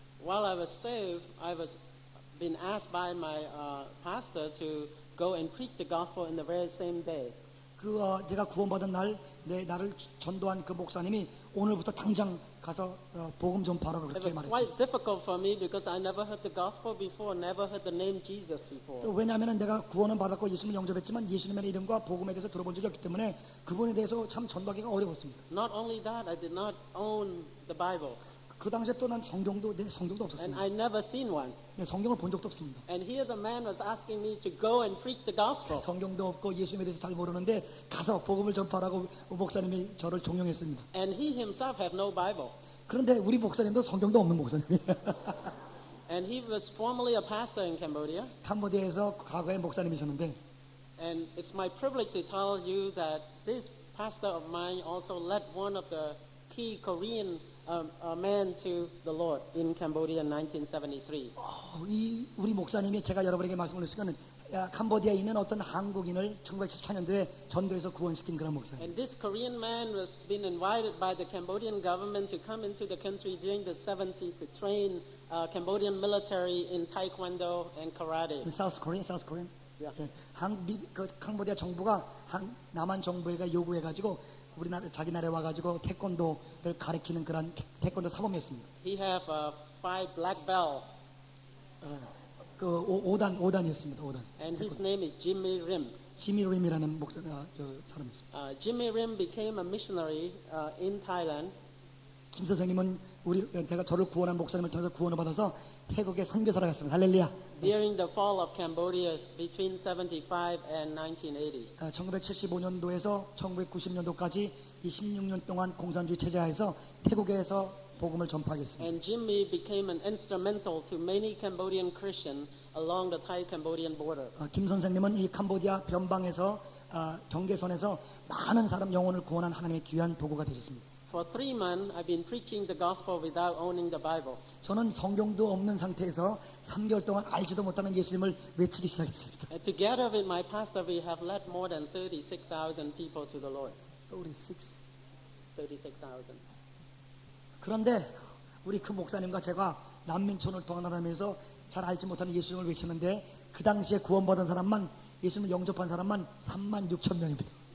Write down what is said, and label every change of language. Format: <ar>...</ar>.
<en>While I was saved, I was been asked by my pastor to go and preach the gospel in the very same day.</en> <ko>내가 구원받은 나를 전도한 그 목사님이 오늘부터 당장 가서 복음 전파하라고</ko> <en>It</en> <ko>그렇게</ko> <en>was</en> <ko>말했어요.</ko> <en>quite difficult for me because I never heard the gospel before, never heard the name Jesus before.</en> <ko>또 왜냐하면 내가 구원은 받았고 예수님을 영접했지만 예수님의 이름과 복음에 대해서 들어본 적이 없기 때문에 그분에 대해서 참 전도하기가 어려웠습니다.</ko> <en>Not only that, I did not own the Bible,</en> <ko>그 당시에 또 난 성경도</ko> <en>and</en> <ko>없었습니다.</ko> <en>I never seen one.</en> <ko>네, 성경을 본 적도 없습니다.</ko> <en>And here the man was asking me to go and preach the gospel.</en> <ko>성경도 없고 예수님에 대해서 잘 모르는데 가서 복음을 전파하라고 목사님이 저를 종용했습니다.</ko> <en>And he himself had no Bible.</en> <ko>그런데 우리 목사님도 성경도 없는 목사님이에요.</ko> <en>And he was formerly a pastor in Cambodia.</en> <ko>캄보디아에서 과거에 목사님이셨는데</ko> <en>And it's my privilege to tell you that this pastor of mine also led one of the key Korean men to the Lord in Cambodia in 1973.</en> <ko>우리 목사님이 제가 여러분에게 말씀을 드린 것은 캄보디아에 있는 어떤 한국인을 1974년도에 전도해서 구원시킨 그런 목사님.</ko> <en>And this Korean man was being invited by the Cambodian government to come into the country during the 70s to train Cambodian military in Taekwondo and karate. 사우스 코리안. Yeah.</en> <ko>캄보디아 정부가 남한 정부가 요구해가지고 우리나라 자기 나라에 와가지고 태권도를 가르치는 그런 태권도 사범이었습니다.</ko> <en>He have 5 black belt,</en> <ko>그 5단이었습니다. 5단.</ko> <en>and his name is Jimmy Rim.</en> <ko>지미 림이라는 사람이 있습니다.</ko> <en>Jimmy Rim became a missionary in Thailand.</en> <ko>김 선생님은 내가 저를 구원한 목사님을 통해서 구원을 받아서 태국에 선교사를 갔습니다. 할렐루야.</ko> <en>During the fall of Cambodia between 75 and 1980.</en> <ko>1975년도에서 1990년도까지 이 16년 동안 공산주의 체제하에서 태국에서 복음을 전파하겠습니다.</ko> <en>And Jimmy became an instrumental to many Cambodian Christians along the Thai-Cambodian border.</en> <ko>김 선생님은 이 캄보디아 변방에서 경계선에서 많은 사람 영혼을 구원한 하나님의 귀한 도구가 되셨습니다.</ko> <en>For 3 months, I've been preaching the gospel without owning the Bible.</en> <ko>저는 성경도 없는 상태에서 3개월 동안 알지도 못하는 예수님을 외치기 시작했습니다.</ko> <en>And together with my pastor, we have led more than 36,000 people to the Lord. 36,000.</en> <ko>그런데 우리 그 목사님과 제가 난민촌을 동안하면서 잘 알지 못하는 예수님을 외치는데 그 당시에 구원받은 사람만 예수님을 영접한 사람만 36,000명입니다.</ko>